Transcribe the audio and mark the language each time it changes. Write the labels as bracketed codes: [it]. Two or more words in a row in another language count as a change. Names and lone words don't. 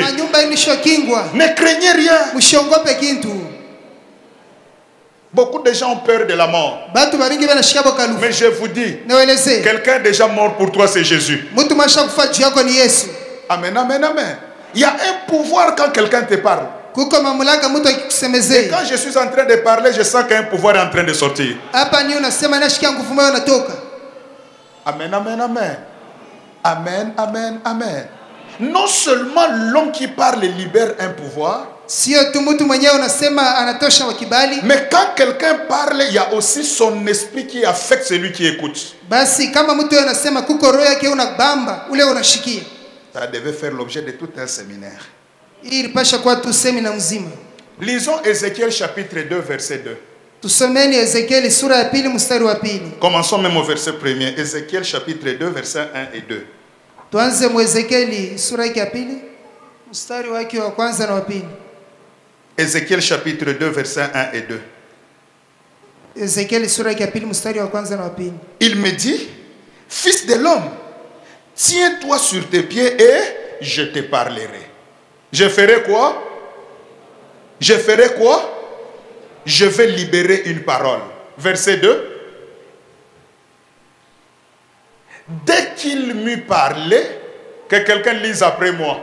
[fr] Ne craignez rien. Beaucoup de gens ont peur de la mort. Mais je vous dis, quelqu'un est déjà mort pour toi, c'est Jésus. Amen, amen, amen. Il y a un pouvoir quand quelqu'un te parle. [sw] Kuko mamlaka mtu [fr] Et [sw] akikusemezea. [fr] quand je suis en train de parler, je sens qu'un pouvoir est en train de sortir. [sw] Hapa ni unasema nashikia nguvu moyo unatoka. [fr] Amen, amen, amen. Amen, amen, amen. Non seulement l'homme qui parle libère un pouvoir, [sw] Sio tu mtu mwenyewe unasema anatosha wa kibali. [fr] mais quand quelqu'un parle, il y a aussi son esprit qui affecte celui qui écoute. [sw] Basi kama mtu anasema kuko roho yake unabamba, ule unashikia. [fr] Ça devait faire l'objet de tout un séminaire. [sw] Hii ilipasha kuwa tu semina mzima. [fr] Lisons Ézéchiel chapitre 2, verset 2. [sw] Tusomeni Ezekieli sura ya pili mstari wa pili. [fr] Commençons même au verset 1er. Ézéchiel chapitre 2, versets 1 et 2. [sw] Tuanze mu Ezekieli sura ya pili mstari wake wa kwanza na wa pili. [fr] Ézéchiel chapitre 2, versets 1 et 2. [sw] Ezekieli sura ya pili mstari wa kwanza na wa pili. [fr] Il me dit, fils de l'homme, tiens-toi sur tes pieds et je te parlerai. Je ferai quoi? Je ferai quoi? Je vais libérer une parole. Verset 2. Dès qu'il m'eut parlé, que quelqu'un lise après moi.